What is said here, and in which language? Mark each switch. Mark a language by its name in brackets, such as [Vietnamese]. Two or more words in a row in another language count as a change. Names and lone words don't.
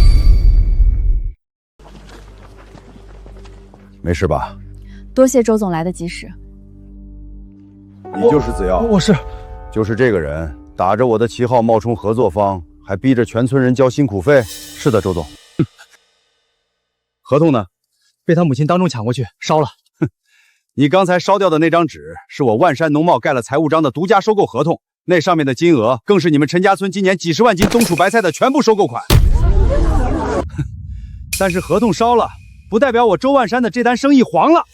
[Chinese] 没事吧？多謝周总来得及時。你就是子耀？我是。就是这個人打着我的旗號冒充合作方，還逼着全村人交辛苦費。是的，周總。合同呢？被他母親當眾搶過去燒了。你剛才燒掉的那張紙是我萬山農貿蓋了財務章的獨家收購合同，那上面的金額更是你們陳家村今年幾十萬斤冬儲白菜的全部收購款。但是合同燒了，不代表我周萬山的這單生意黃了。